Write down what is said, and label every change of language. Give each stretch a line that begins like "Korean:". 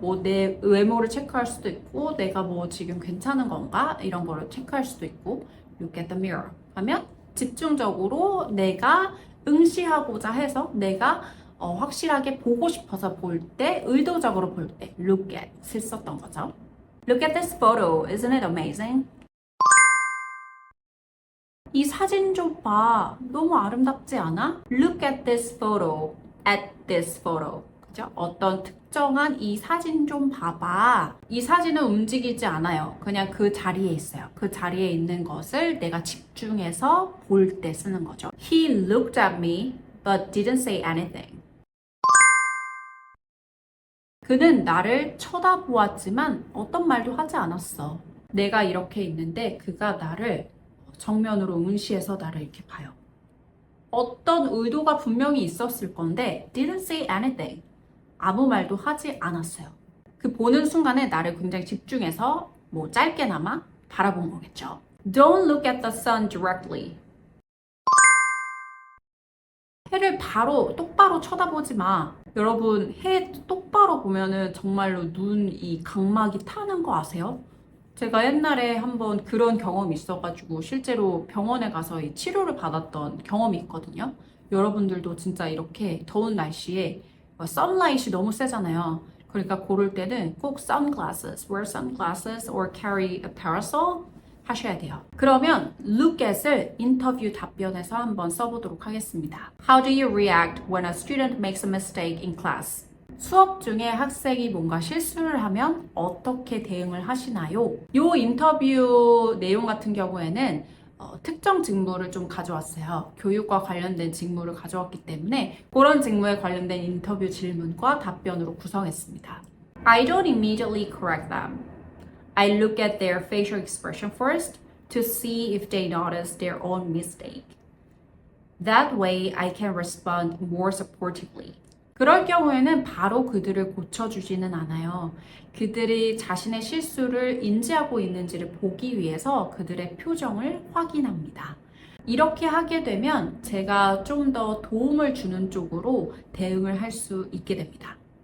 Korean: 뭐 내 외모를 체크할 수도 있고 내가 뭐 지금 괜찮은 건가 이런 거를 체크할 수도 있고
English: look at the mirror
Korean: 하면 집중적으로 내가 응시하고자 해서 내가 확실하게 보고 싶어서 볼 때 의도적으로 볼 때 look at을 썼던 거죠.
English: Look at this photo, isn't it amazing?
Korean: 이 사진 좀 봐. 너무 아름답지 않아?
English: Look at this photo, at this photo.
Korean: 그죠? 어떤 특정한 이 사진 좀 봐봐. 이 사진은 움직이지 않아요. 그냥 그 자리에 있어요. 그 자리에 있는 것을 내가 집중해서 볼 때 쓰는 거죠.
English: He looked at me, but didn't say anything.
Korean: 그는 나를 쳐다보았지만 어떤 말도 하지 않았어. 내가 이렇게 있는데 그가 나를 정면으로 응시해서 나를 이렇게 봐요. 어떤 의도가 분명히 있었을 건데
English: didn't say anything.
Korean: 아무 말도 하지 않았어요. 그 보는 순간에 나를 굉장히 집중해서 뭐 짧게나마 바라본 거겠죠.
English: Don't look at the sun directly.
Korean: 해를 바로 똑바로 쳐다보지 마. 여러분 해 똑바로 보면은 정말로 눈 이 각막이 타는 거 아세요? 제가 옛날에 한번 그런 경험이 있어가지고 실제로 병원에 가서 이 치료를 받았던 경험이 있거든요. 여러분들도 진짜 이렇게 더운 날씨에 선라이트이 너무 세잖아요. 그러니까 고를 때는 꼭 sunglasses,
English: wear sunglasses or carry a parasol
Korean: 하셔야 돼요. 그러면 look at을 인터뷰 답변에서 한번 써보도록 하겠습니다.
English: How do you react when a student makes a mistake in class?
Korean: 수업 중에 학생이 뭔가 실수를 하면 어떻게 대응을 하시나요? 이 인터뷰 내용 같은 경우에는 특정 직무를 좀 가져왔어요. 교육과 관련된 직무를 가져왔기 때문에 그런 직무에 관련된 인터뷰 질문과 답변으로 구성했습니다.
English: I don't immediately correct them. I look at their facial expression first to see if they notice their own mistake. That way I can respond more supportively.
Korean: 그럴 경우에는 바로 그들을 고쳐주지는 않아요. 그들이 자신의 실수를 인지하고 있는지를 보기 위해서 그들의 표정을 확인합니다. 이렇게 하게 되면 제가 좀 더 도움을 주는 쪽으로 대응을 할 수 있게 됩니다.